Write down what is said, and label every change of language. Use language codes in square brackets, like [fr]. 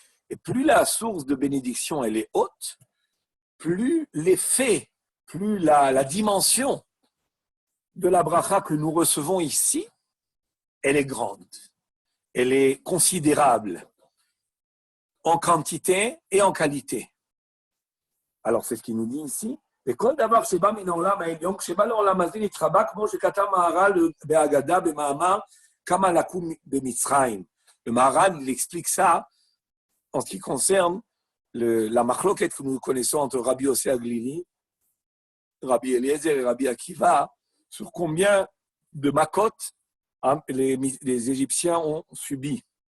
[fr] Et plus la source de bénédiction elle est haute, plus l'effet, plus la dimension de la bracha que nous recevons ici, elle est grande, elle est considérable en quantité et en qualité. Alors c'est ce qu'il nous dit ici. [he] וכל דבר שבא מן העולם העליון, כשבא לעולם הזה נתחבא, כמו שכתב מהר"ל בהגדה במאמר כמה לקום במצרים. [fr] Le Maharal, il explique ça en ce qui concerne la machloket que nous connaissons entre Rabbi Yossé Aglili, Rabbi Eliezer et Rabbi Akiva, sur combien de makot les Égyptiens ont subi.